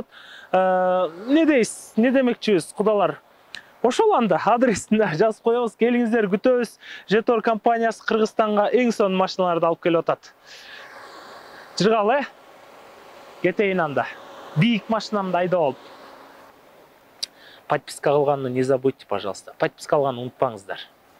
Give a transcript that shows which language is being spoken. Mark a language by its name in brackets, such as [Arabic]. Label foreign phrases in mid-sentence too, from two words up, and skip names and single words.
[Kyrgyz] Не дейсиз? Не демекчибиз, кудалар? Ошол анда адресин жазып коебуз. Келиңиздер, күтөбүз. Jetor компаниясы Кыргызстанга эң сонун машиналарды алып келип атат. Жыргал, кетейин анда. Бийик машинамды айдап алып. [Russian] Подписка кылганды не забудьте, пожалуйста. [Kyrgyz] Подписка кылганды унутпаңыздар.